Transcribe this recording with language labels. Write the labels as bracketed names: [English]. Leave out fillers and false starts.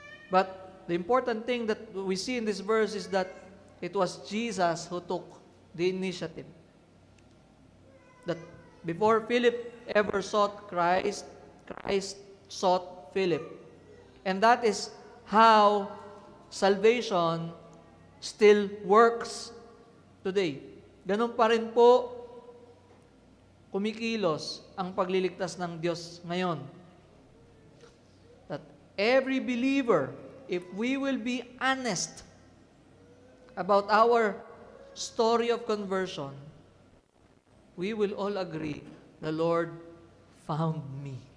[English] But the important thing that we see in this verse is that it was Jesus who took the initiative. That before Philip ever sought Christ, Christ sought Philip. And that is how salvation still works today. [Filipino] Ganun pa rin po kumikilos ang pagliligtas ng Diyos ngayon. [English] That every believer, if we will be honest about our story of conversion, we will all agree, the Lord found me.